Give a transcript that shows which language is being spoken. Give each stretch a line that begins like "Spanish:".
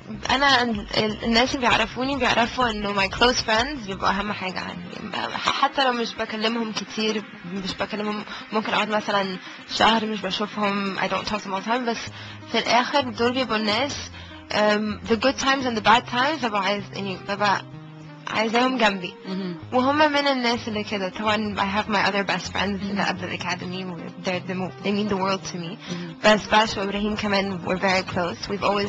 Arabic: أنا الناس اللي بيعرفوني بيعرفوا إنه
English: my close friends
Arabic: بيبقوا أهم حاجة عندي. حتى لو مش بكلمهم كتير، مش بكلمهم، ممكن أقعد مثلا شهر مش بشوفهم.
English: I don't talk to them all the time.
Arabic: بس في الآخر دول بيبقوا الناس
English: the good times and the bad times
Arabic: ببقى عايزاهم جنبي. وهم من الناس اللي كده. طبعا
English: I have my other best friends
Arabic: اللي قبل الأكاديمي
English: they mean the world to me.
Arabic: بس باش وإبراهيم كمان
English: we're very close.